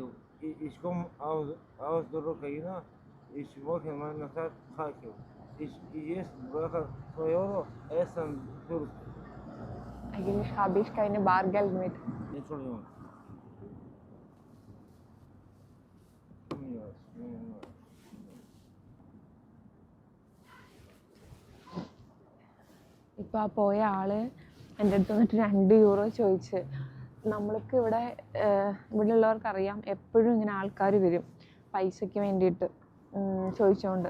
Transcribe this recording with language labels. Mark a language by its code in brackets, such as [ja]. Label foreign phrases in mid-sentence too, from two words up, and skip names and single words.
[de] Ich komme aus der Ukraine. Ich wohne in meiner Stadt Kharkiv. Ich jetzt brauche 2 Euro Essen für... Eigentlich habe ich keine Bargeld mit. Entschuldigung. [ml] ഇപ്പോൾ ആ പോയ ആൾ എൻ്റെ അടുത്ത് വന്നിട്ട് 2 യൂറോ ചോദിച്ച്. നമ്മൾക്ക് ഇവിടെ ഉള്ളവർക്കറിയാം, എപ്പോഴും ഇങ്ങനെ ആൾക്കാർ വരും പൈസയ്ക്ക് വേണ്ടിയിട്ട് ചോദിച്ചുകൊണ്ട്.